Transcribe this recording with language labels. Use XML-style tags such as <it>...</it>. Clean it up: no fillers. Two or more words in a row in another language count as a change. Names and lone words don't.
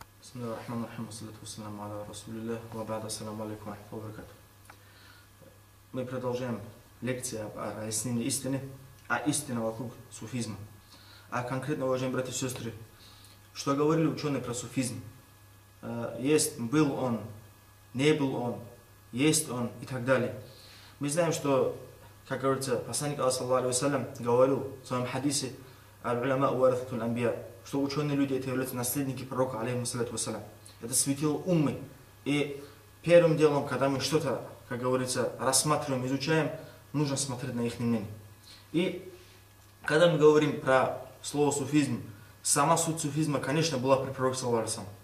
<ar>بسم الله الرحمن الرحيم، الصلاة والسلام على رسول الله، وبعد، السلام عليكم ورحمة الله وبركاته.</ar> <ru>Мы продолжаем лекцию о разъяснении истины, а истина вокруг суфизма. А конкретно, уважаемые братья и сестры, что говорили ученые про суфизм? Был он, не был он, есть он и так далее. Мы знаем, что, как говорится, посланник Аллаха</ru> <ar>صلى الله عليه وسلم</ar> <ru>говорил в своем хадисе</ru> <ar>«العلماء ورثة الأنبياء»,</ar> <ru>что ученые люди это являются наследники пророка,</ru> <ar>عليه الصلاة والسلام.</ar> <ru>Это светило уммы. И первым делом, когда мы что-то, как говорится, рассматриваем, изучаем, нужно смотреть на их мнение. И когда мы говорим про слово суфизм, сама суть суфизма, конечно, была при пророке</ru> <ar>صلى الله عليه وسلم.</ar>